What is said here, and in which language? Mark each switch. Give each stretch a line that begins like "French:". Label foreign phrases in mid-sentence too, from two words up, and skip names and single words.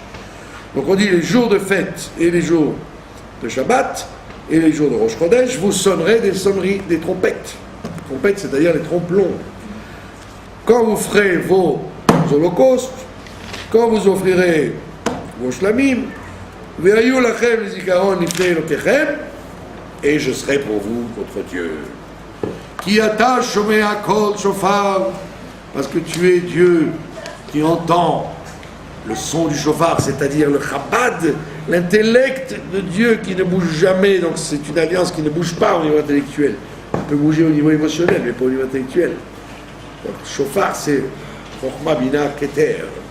French: Donc on dit les jours de fête et les jours de Shabbat et les jours de Rosh Chodesh, vous sonnerez des sonneries, des trompettes. Trompettes, c'est-à-dire les trompe-l'ondes. Quand vous ferez vos holocaustes, quand vous offrirez vos shlamim,
Hebrew: והיו לכם לזכרון לפני אלהיכם,
French: et je serai pour vous votre Dieu.
Hebrew: כי אתה שומע קול שופר,
French: parce que tu es Dieu qui entend le son du chauffard, c'est-à-dire le chabad, l'intellect de Dieu qui ne bouge jamais, donc c'est une alliance qui ne bouge pas au niveau intellectuel. On peut bouger au niveau émotionnel, mais pas au niveau intellectuel. Donc chauffard, c'est
Hebrew: חכמה בינה כתר.